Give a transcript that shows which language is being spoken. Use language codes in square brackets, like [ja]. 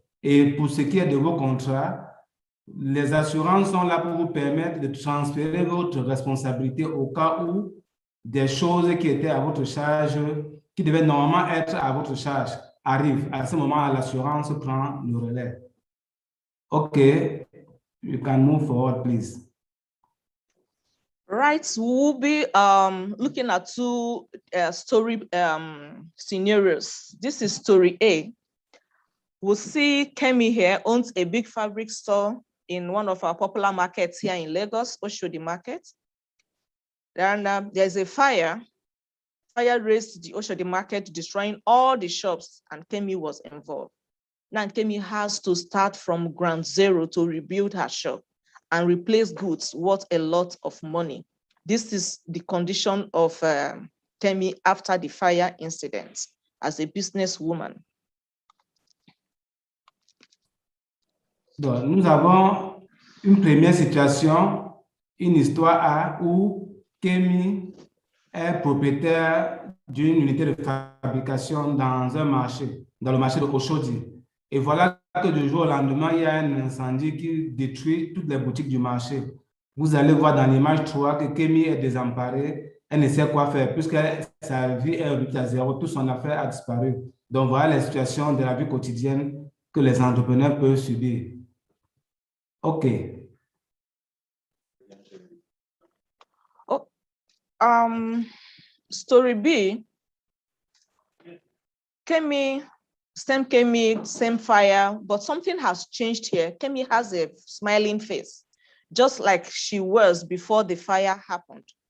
[fr] Et pour ce qui est de vos contrats, les assurances sont là pour vous permettre de transférer votre responsabilité au cas où des choses qui étaient à votre charge, qui devaient normalement être à votre charge, arrivent. À ce moment, l'assurance prend le relais. [en] OK, you can move forward, please. Right, we'll be looking at two story scenarios. This is story A. We'll see Kemi here owns a big fabric store in one of our popular markets here in Lagos, Oshodi Market. And there's a fire. Fire raised the Oshodi Market, destroying all the shops, and Kemi was involved. Now Kemi has to start from ground zero to rebuild her shop and replace goods worth a lot of money. This is the condition of Kemi after the fire incident as a businesswoman. [fr] Donc, nous avons une première situation, une histoire où Kemi est propriétaire d'une unité de fabrication dans un marché, dans le marché de Oshodi. Et voilà que du jour au lendemain, il y a un incendie qui détruit toutes les boutiques du marché. Vous allez voir dans l'image 3 que Kemi est désemparée, elle ne sait quoi faire puisque sa vie est réduite à zéro, toute son affaire a disparu. Donc voilà la situation de la vie quotidienne que les entrepreneurs peuvent subir. [en] OK. Oh, story B, Kemi, same fire, but something has changed here. Kemi has a smiling face, just like she was before the fire happened.